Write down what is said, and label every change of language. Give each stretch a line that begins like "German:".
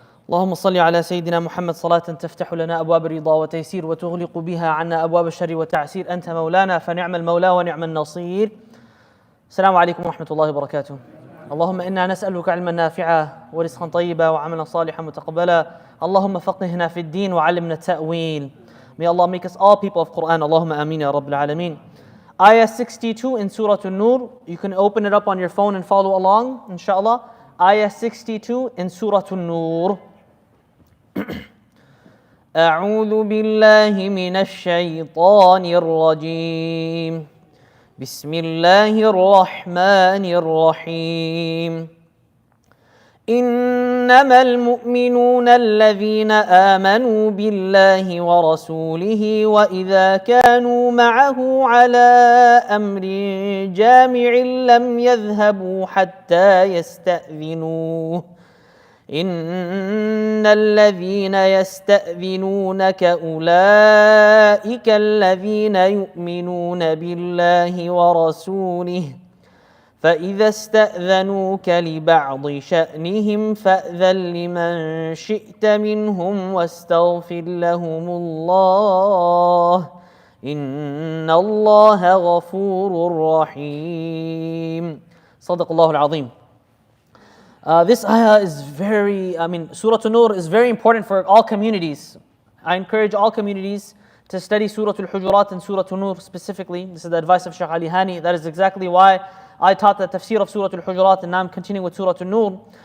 Arabic: اللهم صل على سيدنا محمد صلاة تفتح لنا أبواب الرضا وتيسير وتغلق بها عنا أبواب الشر وتعسير. أنت مولانا فنعم المولى ونعم النصير. السلام عليكم ورحمة الله وبركاته. اللهم إنا نسألك علما نافعا ورزقا طيبا وعملا صالحا متقبلا. اللهم فقهنا في الدين وعلمنا التأويل.
English: May Allah make us all people of Quran. Allahumma ameen ya Rabbil Alameen. Ayah 62 in Surah An-Nur. You can open it up on your phone and follow along, inshallah. Ayah 62 in Surah An-Nur.
Arabic: أعوذ بالله من الشيطان الرجيم. بسم الله الرحمن الرحيم. إنما المؤمنون الذين آمنوا بالله ورسوله وإذا كانوا معه على أمر جامع لم يذهبوا حتى يستأذنوه. إن الذين يستأذنونك أولئك الذين يؤمنون بالله ورسوله فإذا استأذنوك لبعض شأنهم فأذن لمن شئت منهم واستغفر لهم الله إن الله غفور رحيم. صدق الله العظيم.
English: This ayah is Surah An-Nur is very important for all communities. I encourage all communities to study Surah Al-Hujurat and Surah An-Nur specifically. This is the advice of Shaykh Ali Hani. That is exactly why I taught the tafsir of Surah Al-Hujurat and now I'm continuing with Surah An-Nur.